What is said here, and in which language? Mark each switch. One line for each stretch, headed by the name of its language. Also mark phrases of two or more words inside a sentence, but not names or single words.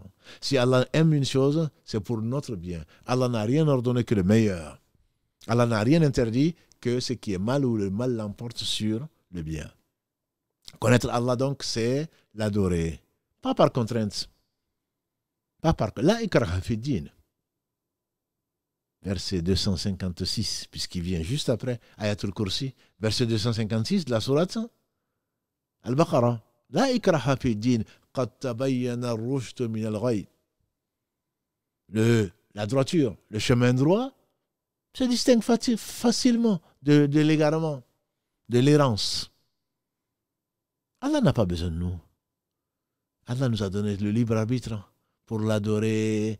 French: Si Allah aime une chose, c'est pour notre bien. Allah n'a rien ordonné que le meilleur. Allah n'a rien interdit que ce qui est mal ou le mal l'emporte sur le bien. Connaître Allah donc, c'est l'adorer. Pas par contrainte. Pas par...
Arabic: لا إكراه في الدين.
French: Verset 256, puisqu'il vient juste après Ayatul Kursi, verset 256 de la sourate Al-Baqarah.
Arabic: لا إكراه في الدين قد تبين الرشد من الغي.
French: La droiture, le chemin droit, se distingue facilement de l'égarement. de l'errance. Allah n'a pas besoin de nous. Allah nous a donné le libre arbitre pour l'adorer.